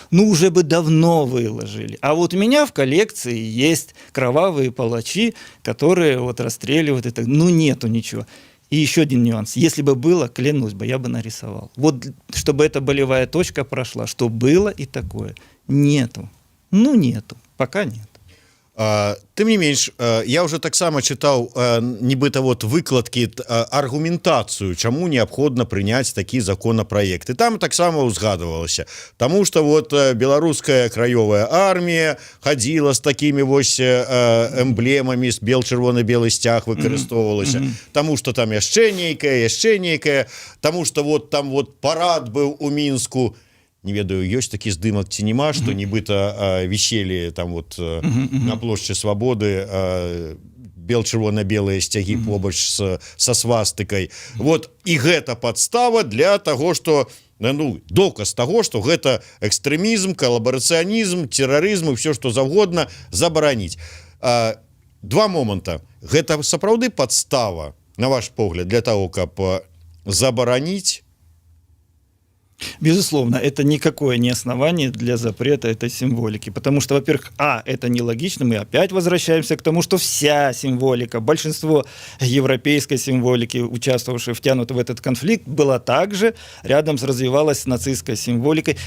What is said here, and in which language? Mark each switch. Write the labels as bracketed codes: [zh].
[ru] Ну, уже бы давно выложили. А вот у меня в коллекции есть кровавые палачи, которые вот расстреливают это. Ну, нету ничего. И еще один нюанс. Если бы было, клянусь бы, я бы нарисовал. Вот, чтобы эта болевая точка прошла, что было и такое. Нету. Ну, нету. Пока нет. [be] Тым не менш, я уже таксама чытаў нібыта вот выкладкі, аргументацыю, чаму неабходна прыняць такі законапраект. І там таксама узгадывалася, таму што вот беларуская краёвая армія хадзіла з такімі вось эмблемамі, з чырвона-белы сцяг выкарыстоўвалася, таму што там яшчэ нейкае, таму што вот там вот парад быў у Мінску. Не ведаю, ёсць такі здымак ці няма, што нібыта віселі там вот на плошчы Свабоды чырвона-белыя сцягі побач са свастыкай. Вот і гэта падстава для таго, што доказ таго, што гэта экстрэмізм, калабарацыянізм, тэрарызм і ўсё што заўгодна забараніць. Два моманта. Гэта сапраўды падстава, на ваш погляд, для таго, каб забараніць. [ru] Безусловно, это никакое не основание для запрета этой символики. Потому что, во-первых, это нелогично. Мы опять возвращаемся к тому, что вся символика, большинство европейской символики, участвовавшей, втянутой в этот конфликт, была также рядом развивалась с нацистской символикой.